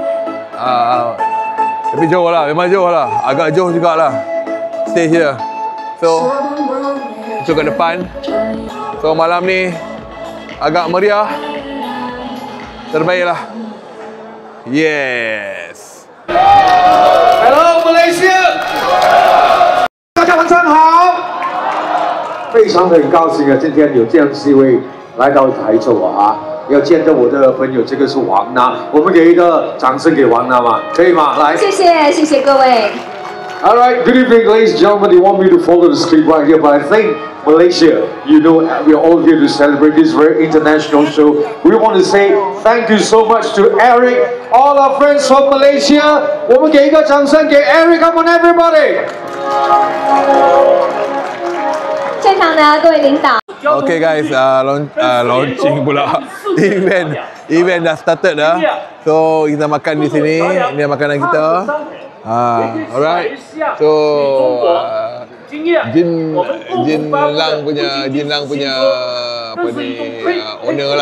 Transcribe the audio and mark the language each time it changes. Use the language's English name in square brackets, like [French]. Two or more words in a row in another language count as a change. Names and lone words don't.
[Malay] Tapi jauh lah, memang jauh lah. Agak jauh jugalah stage dia. So, itu ke depan. So, malam ni agak meriah. Terbaik lah. Yes. [English] Hello Malaysia， [Chinese] 大家晚上好。非常很高兴啊，今天有这样机会来到台州啊，要见到我的朋友，这个是王娜，我们给一个掌声给王娜嘛，可以吗？来，谢谢，谢谢各位。 [English] All right, good evening, ladies and gentlemen. They want me to follow the script right here, but I think Malaysia, you know, we're all here to celebrate this very international show. We want to say thank you so much to Eric, all our friends from Malaysia. [Chinese] 我们给一个掌声给 Eric, [English] come on everybody. [Chinese] 现场的各位领导。 [English] Okay guys, launching pula. [Malay] Event dah started dah. So kita makan di sini. Ini makanan kita. Alright. So Jin Lang punya apa ni owner lah.